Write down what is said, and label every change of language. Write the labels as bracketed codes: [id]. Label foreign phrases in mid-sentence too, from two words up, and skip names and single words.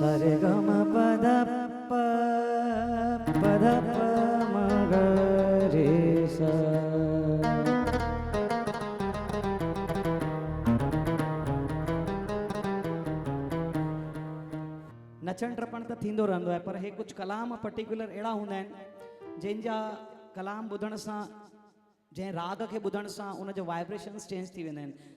[sd] गम पद प पद प म ग रे सा। नचण टपण त थींदो रहंदो आहे, पर हे कुछ कलाम पर्टिकुलर अहिड़ा हूंदा आहिनि जंहिंजा कलाम ॿुधण सां, जंहिं राग खे ॿुधण सां उनजो [en] vibrations change [sd] थी वेंदा आहिनि।